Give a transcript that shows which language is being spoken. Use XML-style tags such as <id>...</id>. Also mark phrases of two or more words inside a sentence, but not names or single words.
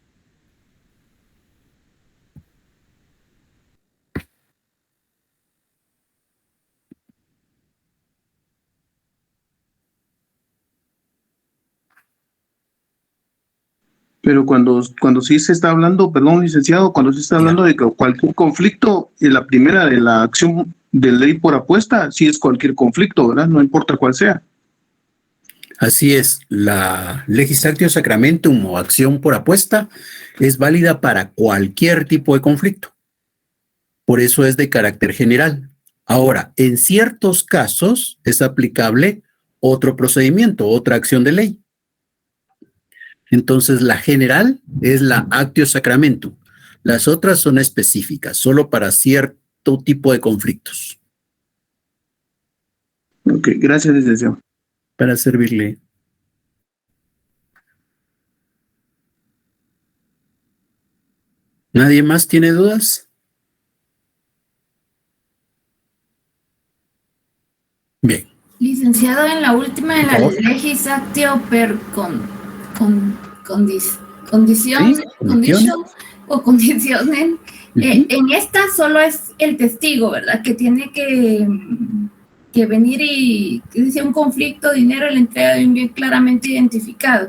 <es>Pero cuando sí se está hablando, perdón, licenciado, cuando se está hablando de que cualquier conflicto, la primera de la acción de ley por apuesta, sí es cualquier conflicto, ¿verdad? No importa cuál sea. Así es, la</es> <la>legis actio sacramentum</la> <es>o acción por apuesta es válida para cualquier tipo de conflicto. Por eso es de carácter general. Ahora, en ciertos casos es aplicable otro procedimiento, otra acción de ley. Entonces, la general es la</es> <la>actio sacramentum.</la> <es>Las otras son específicas, solo para cierto tipo de conflictos. Ok, gracias, licenciado. Para servirle. ¿Nadie más tiene dudas? Bien. Licenciado, en la última de Por la favor.</es> <la>legis actio per condición,</la> <es>Sí, condition condiciones. o condicionen, en esta solo es el testigo, ¿verdad? Que tiene que venir y que dice un conflicto, dinero, la entrega de un bien claramente identificado.</es>